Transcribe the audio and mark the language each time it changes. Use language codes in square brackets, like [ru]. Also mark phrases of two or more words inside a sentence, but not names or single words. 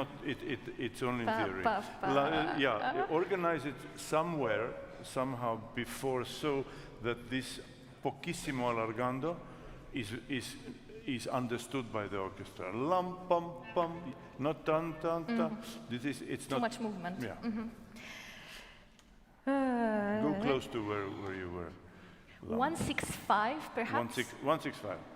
[en] It's only in theory. Organize it somewhere, somehow before, so that this [it] pochissimo allargando [en] is understood by the orchestra. Lam pam pam, not tan tan ta. It's too not much movement. Yeah. Go close to where you were. 165, perhaps. 165.